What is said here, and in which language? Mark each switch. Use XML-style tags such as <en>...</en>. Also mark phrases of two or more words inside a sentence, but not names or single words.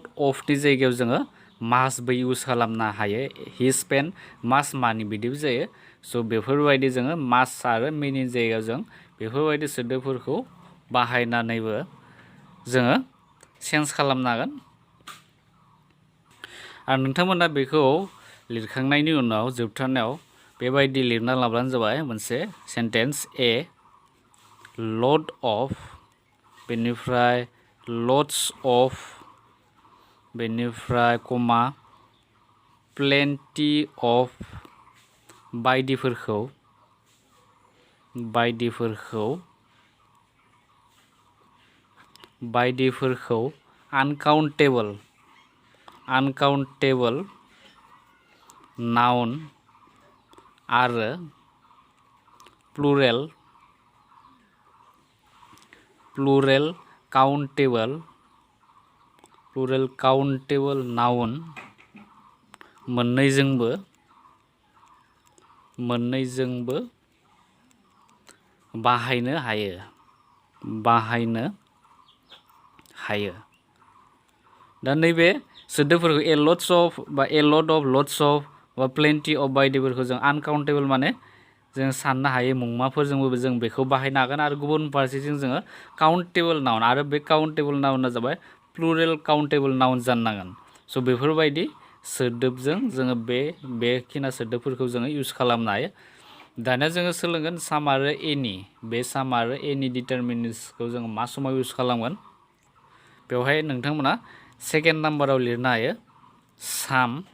<brx>अफनि जायगायाव जोङो मासबो इउज खालामनो हायो</brx> <en>he spent mass money</en> <brx>बिदिबो जायो स' बेफोरबायदि जोङो मास आरो मेनि जायगायाव जों बेफोरबायदि सोदोबफोरखौ बाहायनानैबो जोङो चेन्ज खालामनो हागोन आरो नोंथांमोना बेखौ लिरखांनायनि उनाव जोबथारनायाव बेबायदि लिरना लाब्लानो जाबाय मोनसे सेन्टेन्स</brx> <en>a lot of बेनिफ्राय lots of</en> <brx>बेनिफ्राय कमा</brx> <en>plenty of बायदिफोरखौ uncountable noun आरो plural countable noun</en> <brx>मोननैजोंबो बाहायनो हायो दा नैबे सोदोबफोरखौ</brx> <en>a lot of</en> <brx>बा</brx> <en>lots of</en> <brx>बा</brx> <en>plenty of</en> <brx>बायदिफोरखौ जों uncountable माने जों साननो हायै मुंमाफोरजोंबो जों बेखौ बाहायनो हागोन आरो गुबुन फारसेथिं जोङो</brx> <en>countable noun</en> <brx>आरो बे काउन्टेबल नाउना जाबाय</brx> <en>plural countable noun</en> <brx>जानांगोन स' बेफोरबायदि सोदोबजों जोङो बेखिना सोदोबफोरखौ जोङो इउज खालामनो हायो दानिया जोङो सोलोंगोन साम आरो एनि बे साम आरो एनि डिटारमिनेन्ट्सखौ जोङो मा समाव इउज खालामगोन बेवहाय नोंथांमोना</brx> <en>second number</en> <brx>लिरनो हायो साम</brx>